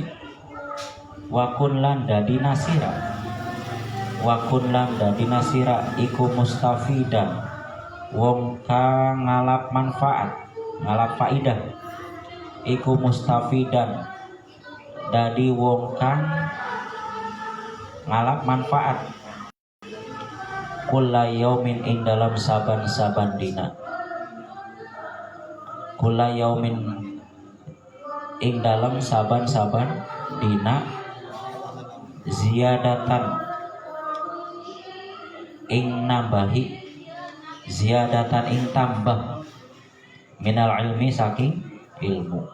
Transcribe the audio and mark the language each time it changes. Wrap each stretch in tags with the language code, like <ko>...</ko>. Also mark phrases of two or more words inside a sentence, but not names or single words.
<ar>وكن</ar> <jv>lan dadi nasira,</jv> <ar>وكن</ar> <jv>lan dadi nasira iku mustafidan wong kang ngalap manfaat, ngalap faidah, iku mustafidan dadi wong kang ngalap manfaat</jv> <ar>كل يوم</ar> <jv>ing dalam saban-saban dina,</jv> <ar>كل يوم</ar> <jv>ing dalam saban-saban dina ziyadatan ing nambahi, ziyadatan ing tambah</jv> <ar>من العلم</ar> <jv>saking ilmu.</jv>